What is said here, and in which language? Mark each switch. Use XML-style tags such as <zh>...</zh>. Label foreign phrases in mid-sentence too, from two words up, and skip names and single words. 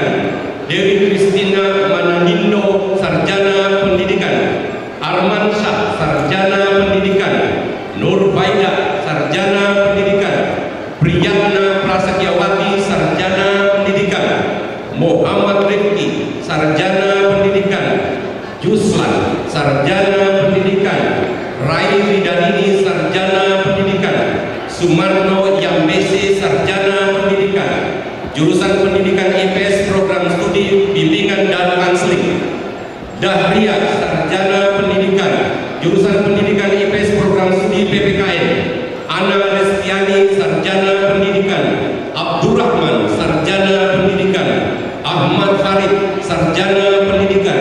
<id>Dewi Kristina Mananindo, Sarjana Pendidikan. Arman Syah, Sarjana Pendidikan. Nur Faida, Sarjana Pendidikan. Priyatna Prasatyawati, Sarjana Pendidikan. Muhammad Rifki, Sarjana Pendidikan. Juslan, Sarjana Pendidikan. Rai Ridanini, Sarjana Pendidikan. Sumarno Yambese, Sarjana Pendidikan. Jurusan Pendidikan IPS, Program Studi Bimbingan dan Konseling. Dahria, Sarjana Pendidikan. Jurusan Pendidikan IPS, Program Studi PPKN. Ana Restiani, Sarjana Pendidikan. Abdurrahman, Sarjana Pendidikan. Ahmad Farid, Sarjana Pendidikan.</id>